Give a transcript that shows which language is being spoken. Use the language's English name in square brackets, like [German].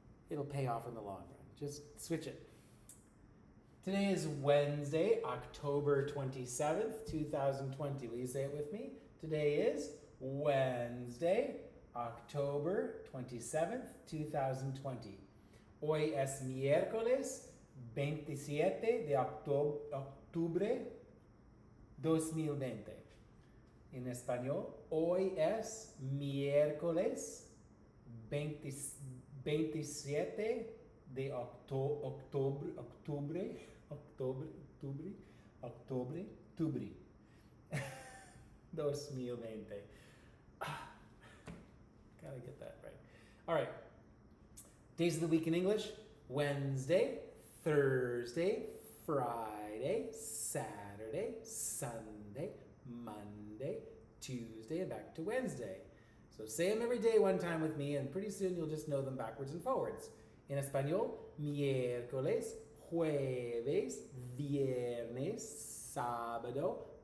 [English] It'll pay off in the long run. Just switch it. Today is Wednesday, October 27th, 2020. Will you say it with me? Today is Wednesday, October 27th, 2020. [Spanish] Hoy es miércoles 27 de octubre 2020. En español, hoy es miércoles 27 de octubre 2020. [English] Gotta get that right. All right. Days of the week in English: Wednesday, Thursday, Friday, Saturday, Sunday, Monday, Tuesday, and back to Wednesday. So say them every day one time with me, and pretty soon you'll just know them backwards and forwards. [Spanish] En español, miércoles, jueves, viernes, sábado,